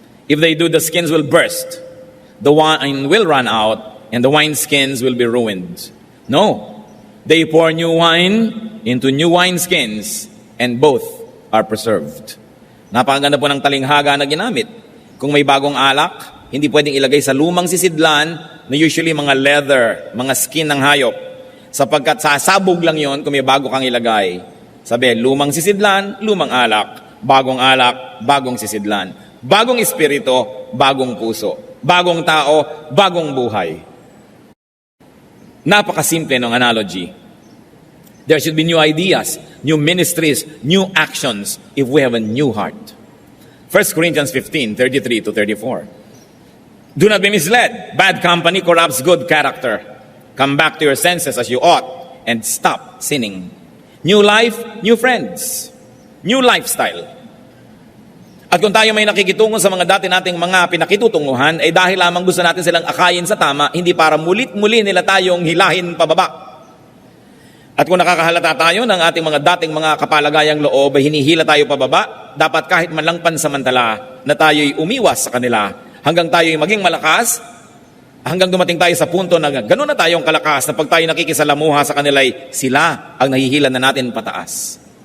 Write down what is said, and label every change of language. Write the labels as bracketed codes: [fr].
[en] If they do, the skins will burst, the wine will run out, and the wineskins will be ruined. No. They pour new wine into new wineskins, and both are preserved. [tl] Napakaganda po ng talinghaga na ginamit. Kung may bagong alak, hindi pwedeng ilagay sa lumang sisidlan na usually mga leather, mga skin ng hayop. Sapagkat sasabog lang yon kung may bago kang ilagay. Sabi, lumang sisidlan, lumang alak. Bagong sisidlan. Bagong espiritu, bagong puso. Bagong tao, bagong buhay. Napakasimple ng analogy. [en] There should be new ideas, new ministries, new actions if we have a new heart. 1 Corinthians 15, 33 to 34. Do not be misled. Bad company corrupts good character. Come back to your senses as you ought and stop sinning. New life, new friends. New lifestyle. [tl] At kung tayo may nakikitungo sa mga dati nating mga pinakitutunguhan, ay dahil lamang gusto natin silang akayin sa tama, hindi para mulit-muli nila tayong hilahin pababa. At kung nakakahalata tayo ng ating mga dating mga kapalagayang loob ay hinihila tayo pababa, dapat kahit man lang pansamantala na tayo'y umiwas sa kanila hanggang tayo'y maging malakas, hanggang dumating tayo sa punto na gano'n na tayong kalakas na pag tayo nakikisalamuha sa kanila'y sila ang nahihilan na natin pataas.